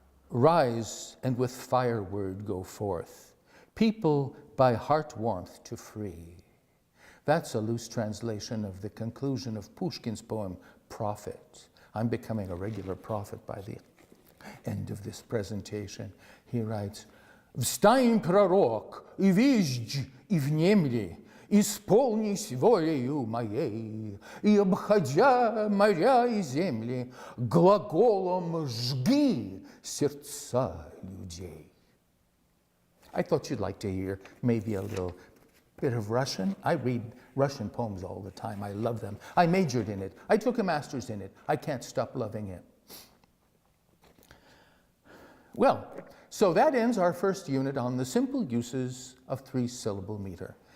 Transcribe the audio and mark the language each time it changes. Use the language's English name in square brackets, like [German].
[English] Rise and with fireword go forth, people by heart warmth to free. That's a loose translation of the conclusion of Pushkin's poem, Prophet. I'm becoming a regular prophet by the end of this presentation. He writes, [Russian] «Встань, пророк, и виждь, и внемли, исполнись волею моей, и, обходя моря и земли, глаголом жги сердца людей». [English] I thought you'd like to hear maybe a little bit of Russian. I read Russian poems all the time. I love them. I majored in it. I took a master's in it. I can't stop loving it. Well, so that ends our first unit on the simple uses of three-syllable meter.